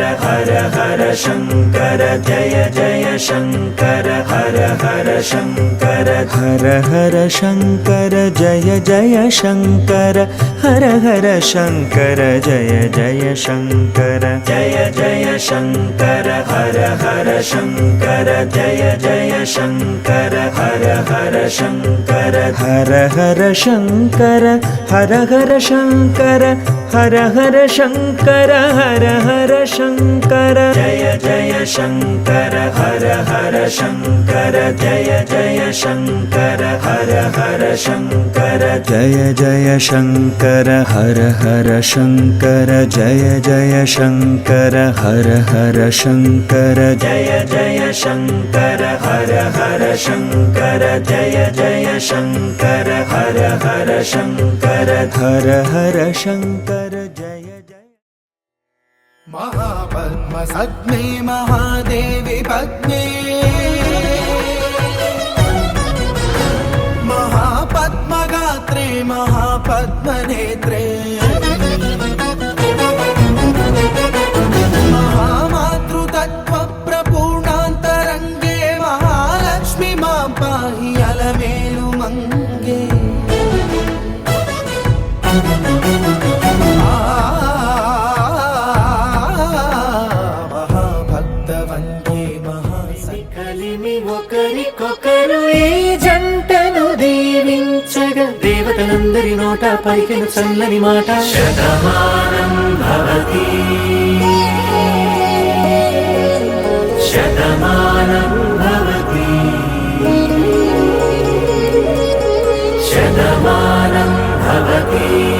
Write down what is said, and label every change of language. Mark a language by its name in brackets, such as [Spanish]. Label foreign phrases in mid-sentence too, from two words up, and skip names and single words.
[Sanskrit] हर हर शङ्कर जय जय शङ्कर हर हर शङ्कर हर हर शङ्कर जय जय शङ्कर हर हर शङ्कर जय जय शङ्कर जय जय शङ्कर हर हर शङ्कर जय जय शङ्कर हर हर शङ्कर हर हर शङ्कर శంకర హర హర శంకర హర హర శంకర హర హర శంకర జయ జయ శంకర హర హర శంకర జయ జయ శంకర హర హర శంకర జయ జయ శంకర హర హర శంకర జయ జయ శంకర హర హర శంకర జయ జయ శంకర హర హర శంకర జయ జయ శంకర హర హర శంకర హర హర శంకర జయ జయ महापद्मसग्ने महादेवी पद्मे महापद्मगात्रे महापद्मनेत्रे महामातृतत्त्वप्रपूर्णान्तरङ्गे महालक्ष्मी मां पाहि अलमेलु मङ्गे [Telugu] కలిమి ఒకరికొకరు ఈ జంటను దీవించగా దేవతలందరి నోట పలికిన చల్లని మాట [Sanskrit] శతమానం భవతి శతమానం భవతి శతమానం భవతి